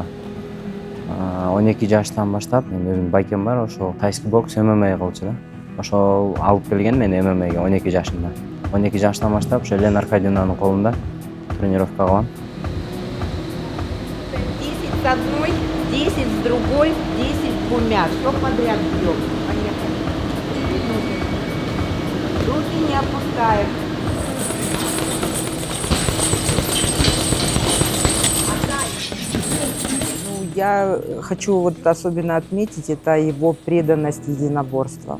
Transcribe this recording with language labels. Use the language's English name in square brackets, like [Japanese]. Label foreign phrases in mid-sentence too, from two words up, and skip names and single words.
[Kyrgyz] 12 жаштан баштап мен өзүмдүн байкем бар, ошол тайский бокс, ММА кылчу да. Ошол алып келген мени ММАга 12 жашымда. 12 жаштан баштап ошо Елена Аркадьевнанын колунда тренировка кылам. [Russian] 10 с одной, 10 с другой, 10 с двумя. Что подряд бьем? Поехали. Руки не опускаем. Я хочу вот особенно отметить, это его преданность единоборствам.